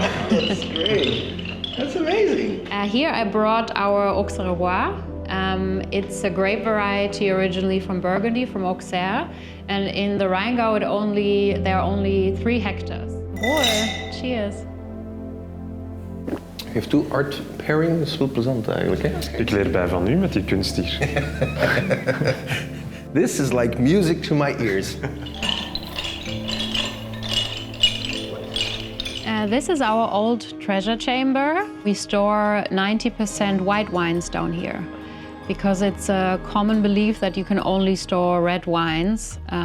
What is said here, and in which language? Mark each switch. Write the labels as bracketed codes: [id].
[en] That's great. That's amazing. Here I brought our Auxerrois. It's a grape variety originally from Burgundy, from Auxerre. And in the Rheingau, there are only 3 hectares. Boy, cheers. [nl] Je heeft toe art pairing, dat is wel plezant eigenlijk. Hè? Ik leer bij van u met die kunst hier. [en] This is like music to my ears. This is our old treasure chamber. We store 90% white wines down here, because it's a common belief that you can only store red wines.